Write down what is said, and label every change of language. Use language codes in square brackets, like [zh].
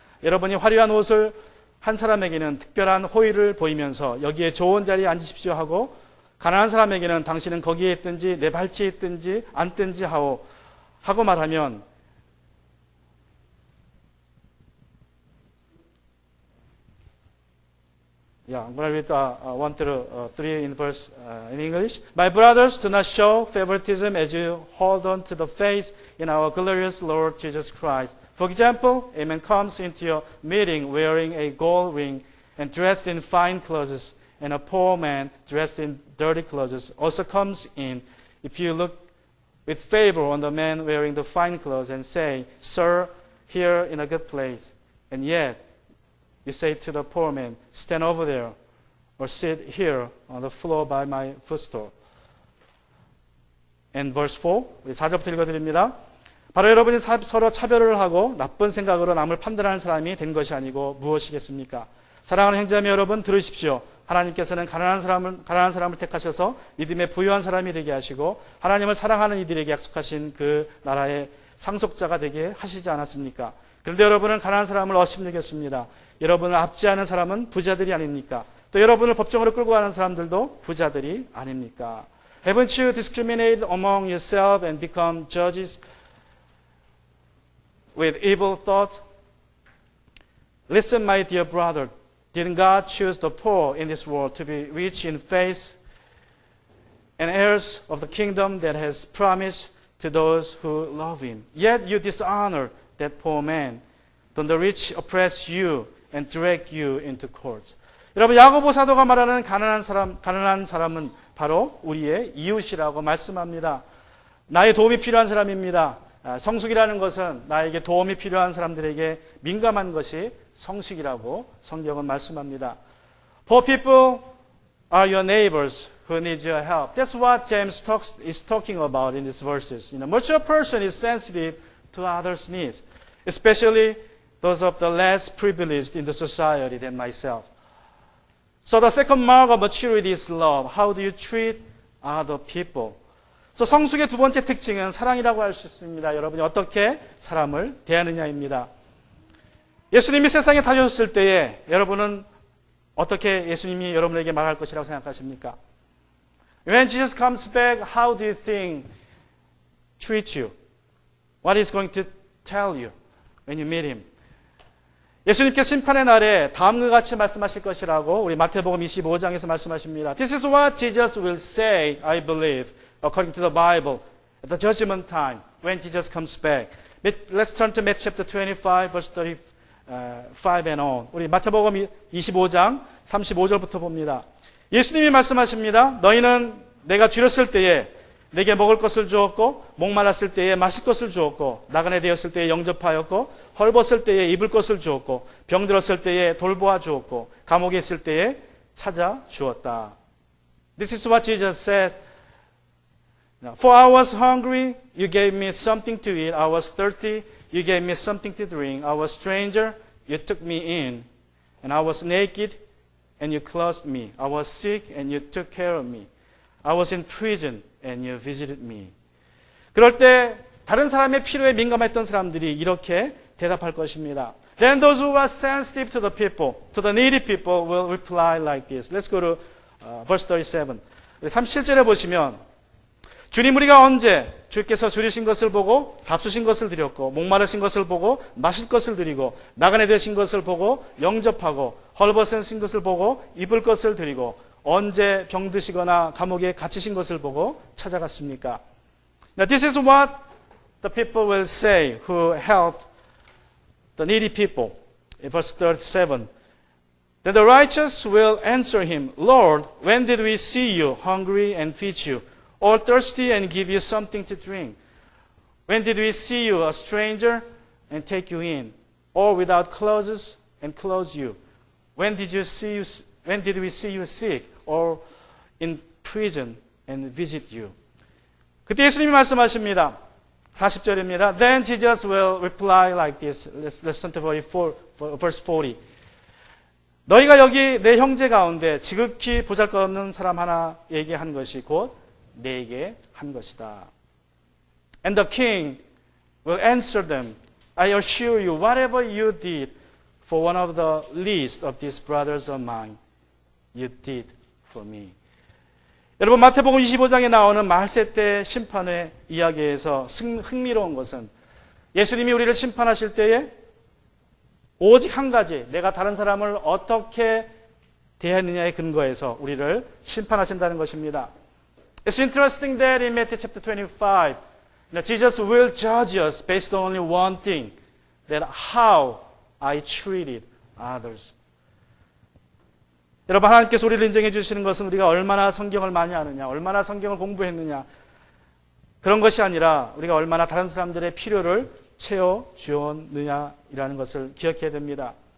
[ko] 여러분이 화려한 옷을 한 사람에게는 특별한 호의를 보이면서 여기에 좋은 자리에 앉으십시오 하고 가난한 사람에게는 당신은 거기에 있든지 내 발치에 있든지 앉든지 하고 말하면 [en] I'm going to read 1 through 3 in verse in English. My brothers, do not show favoritism as you hold on to the faith in our glorious Lord Jesus Christ. For example, a man comes into your meeting wearing a gold ring and dressed in fine clothes, and a poor man dressed in dirty clothes also comes in. If you look with favor on the man wearing the fine clothes and say, Sir, here in a good place, and yet you say to the poor man, stand over there, or sit here on the floor by my footstool. And verse 4, [ko] 4절부터 읽어드립니다. 바로 여러분이 서로 차별을 하고 나쁜 생각으로 남을 판단하는 사람이 된 것이 아니고 무엇이겠습니까? 사랑하는 형제자매 여러분, 들으십시오. 하나님께서는 가난한 사람을 택하셔서 믿음에 부유한 사람이 되게 하시고 하나님을 사랑하는 이들에게 약속하신 그 나라의 상속자가 되게 하시지 않았습니까? 그런데 여러분은 가난한 사람을 업신여겼습니다. 여러분을 압제하는 사람은 부자들이 아닙니까? 또 여러분을 법정으로 끌고 가는 사람들도 부자들이 아닙니까? [en] Haven't you discriminated among yourselves and become judges with evil thoughts? Listen, my dear brother, didn't God choose the poor in this world to be rich in faith and heirs of the kingdom that has promised to those who love Him? Yet you dishonor that poor man. Don't the rich oppress you and drag you into courts? [ko] 여러분, 야고보 사도가 말하는 가난한 사람은 바로 우리의 이웃이라고 말씀합니다. 나의 도움이 필요한 사람입니다. 성숙이라는 것은 나에게 도움이 필요한 사람들에게 민감한 것이 성숙이라고 성경은 말씀합니다. [en] Poor people are your neighbors who need your help. That's what James is talking about in these verses. Mature person is sensitive to others' needs, especially those of the less privileged in the society than myself. So the second mark of maturity is love. How do you treat other people? [ko] So 성숙의 두 번째 특징은 사랑이라고 할 수 있습니다. 여러분이 어떻게 사람을 대하느냐입니다. 예수님이 세상에 다녀오셨을 때에 여러분은 어떻게 예수님이 여러분에게 말할 것이라고 생각하십니까? [en] When Jesus comes back, how do you think treat you? What is going to tell you when you meet Him? [ko] 예수님께서 심판의 날에 다음과 같이 말씀하실 것이라고 우리 마태복음 25장에서 말씀하십니다. [en] This is what Jesus will say, I believe, according to the Bible, at the judgment time, when Jesus comes back. Let's turn to Matthew chapter 25, verse 35 and on. [ko] 우리 마태복음 25장 35절부터 봅니다. 예수님이 말씀하십니다. 너희는 내가 줄였을 때에 내게 먹을 것을 주었고 목말랐을 때에 마실 것을 주었고 나그네 되었을 때에 영접하였고 헐벗을 때에 입을 것을 주었고 병들었을 때에 돌보아 주었고 감옥에 있을 때에 찾아 주었다. [en] This is what Jesus said. For I was hungry, you gave me something to eat. I was thirsty, you gave me something to drink. I was a stranger, you took me in. And I was naked, and you clothed me. I was sick, and you took care of me. I was in prison, and you visited me. [ko] 그럴 때 다른 사람의 필요에 민감했던 사람들이 이렇게 대답할 것입니다. [en] Then those who are sensitive to the people, to the needy people, will reply like this. Let's go to verse 37. [ko] 37절에 보시면 주님 우리가 언제 주께서 줄이신 것을 보고 잡수신 것을 드렸고 목마르신 것을 보고 마실 것을 드리고 나그네 되신 것을 보고 영접하고 헐벗으신 것을 보고 입을 것을 드리고 언제 병드시거나 감옥에 갇히신 것을 보고 찾아갔습니까? [en] Now this is what the people will say who help the needy people. In verse 37, Then the righteous will answer him, Lord, when did we see you hungry and feed you, or thirsty and give you something to drink? When did we see you a stranger and take you in, or without clothes and clothe you? When did we see you sick, or in prison and visit you? [ko] 그때 예수님이 말씀하십니다. 40절입니다. [en] Then Jesus will reply like this. Let's listen to verse 40. [ko] 너희가 여기 내 형제 가운데 지극히 보잘것없는 사람 하나에게 한 것이 곧 내게 한 것이다. [en] And the king will answer them, I assure you, whatever you did for one of the least of these brothers of mine, you did for me. [ko] 여러분, 마태복음 25장에 나오는 말세 때 심판의 이야기에서 흥미로운 것은 예수님이 우리를 심판하실 때에 오직 한 가지, 내가 다른 사람을 어떻게 대했느냐에 근거해서 우리를 심판하신다는 것입니다. [en] It's interesting that in Matthew chapter 25, Jesus will judge us based on only one thing, that how I treated others. [ko] 여러분, 하나님께서 우리를 인정해 주시는 것은 우리가 얼마나 성경을 많이 아느냐, 얼마나 성경을 공부했느냐, 그런 것이 아니라 우리가 얼마나 다른 사람들의 필요를 채워주었느냐라는 것을 기억해야 됩니다.